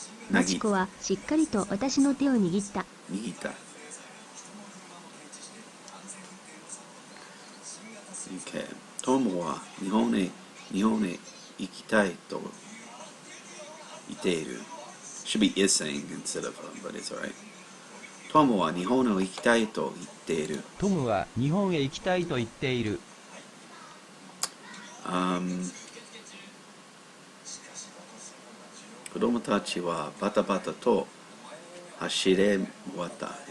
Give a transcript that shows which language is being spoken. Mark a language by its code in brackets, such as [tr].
[ja] マチコはしっかりと私の手を握った。握った。 [en] Okay. [ja] トモは日本へ行きたいと言っている。 [en] Should be is saying instead of but it's alright. [ja] トモは日本へ行きたいと言っている。トムは日本へ行きたいと言っている。子供たちはバタバタと走れ終わった。